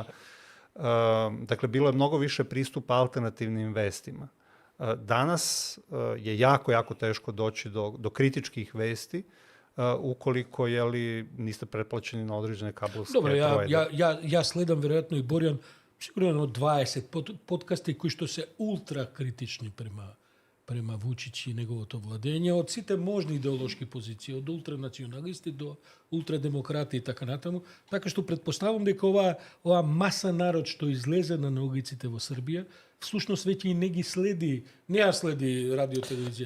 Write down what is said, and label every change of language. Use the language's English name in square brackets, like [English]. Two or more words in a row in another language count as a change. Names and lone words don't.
[Serbian] Dakle, bilo je mnogo više pristupa alternativnim vestima. Danas je jako teško doći do kritičkih vesti ukoliko niste pretplaćeni na određene kabelske provajdere. [Macedonian] Dobro, ja sledam verovatno i Borjan sigurno 20 подкасти кои што се ултра критични према Вучич и неговото владење, од сите можни идеолошки позиции, од ултранационалисти до ултрадемократи и така натаму, така што претпоставам дека ова маса народ што излезе на улиците во Србија, всушност веќе и не ги следи, не ја следи радио-телевизија.